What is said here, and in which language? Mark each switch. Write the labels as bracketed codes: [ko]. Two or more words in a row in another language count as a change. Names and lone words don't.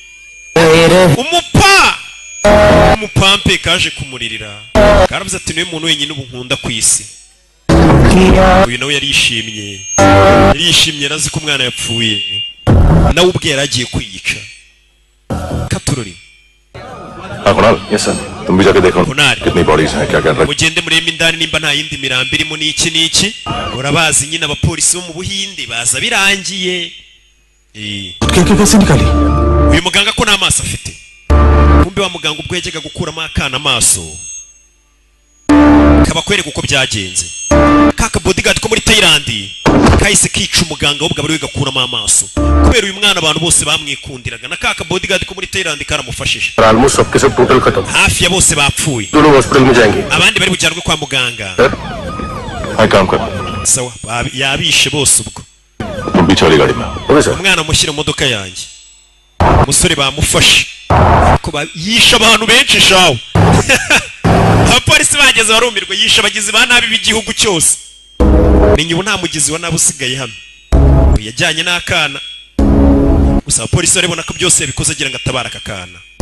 [rw] Umupampe kaje kumuririra. Karavuze ati niwe muntu wenyine ubu nkunda ku isi. Uyu nawe yarishimye. Yarishimye arazi ko umwana yapfuye. Nawe ubwe yaragiye kwiyica. Katurori. [en] Yes sir. [hi] तुम भी जाके देखो कितनी बॉडीज हैं क्या कर रहे हैं. [rw] Mugende murebe indani nimba nta yindi mirambi irimo n'iki. Urabazi nyine abapolisi bo mu Buhinde baza birangiye. [hi] कैसे निकाली. [rw] Uyu muganga ko nta maso afite. Kumbe wa muganga ubwo yajyaga gukuramo akana amaso. Kabakwereka uko byagenze. Kaka bodyguard ko muri Thailand kahise kica umuganga w'ubwo bari gakuramo amaso. Kubera uyu mwana abantu bose bamwikundiraga na kaka bodyguard ko muri Thailand karamufashije. [hi] Almost सबके सब total खत्म. [rw] Hafi ya bose bapfuye. [hi] दोनों hospital में जाएंगे. [rw] Abandi bari bujyanwe kwa muganga. [hi] Hai काम कर. [rw] Sawa yabishe bose ubwo. [hi] तुम पीछे वाली गाड़ी में. [en] okay sir. [rw] Umwana mushyira mu modoka yanjye. Umusore bamufashe. Ko yisha abantu benshi shawo. Abapolisi bageze barumirwa yisha abagizi ba nabi b'igihugu cyose. Menye ubu nta mugizi wa nabi usigaye hano. Yajyanye n'akana. Gusa abapolisi barabona ko byose yabikoze agira ngo atabara akakana.